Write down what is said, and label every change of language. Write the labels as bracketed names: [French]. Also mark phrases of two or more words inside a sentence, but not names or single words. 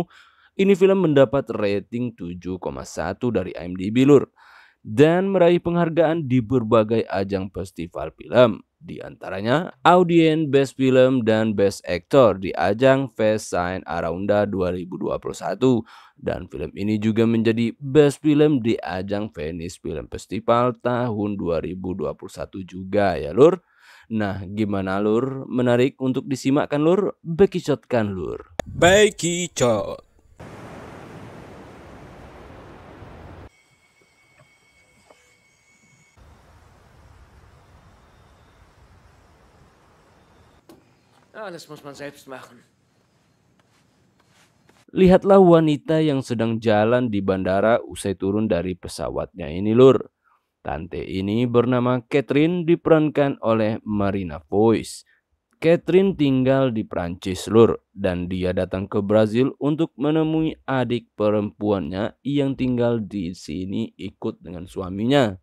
[Indonesian] Ini film mendapat rating 7,1 dari IMDb Lur, dan meraih penghargaan di berbagai ajang festival film, di antaranya Audien Best Film dan Best Actor di ajang Fest Saint Arounda 2021, dan film ini juga menjadi Best Film di ajang Venice Film Festival tahun 2021 juga ya Lur. Nah, gimana Lur? Menarik untuk disimakkan Lur? Bekicotkan Lur. Bekicot. [German] Alles muss man selbst machen. [Indonesian] Lihatlah wanita yang sedang jalan di bandara usai turun dari pesawatnya ini Lur. Tante ini bernama Catherine, diperankan oleh Marina Foïs. Catherine tinggal di Prancis Lur, dan dia datang ke Brazil untuk menemui adik perempuannya yang tinggal di sini ikut dengan suaminya.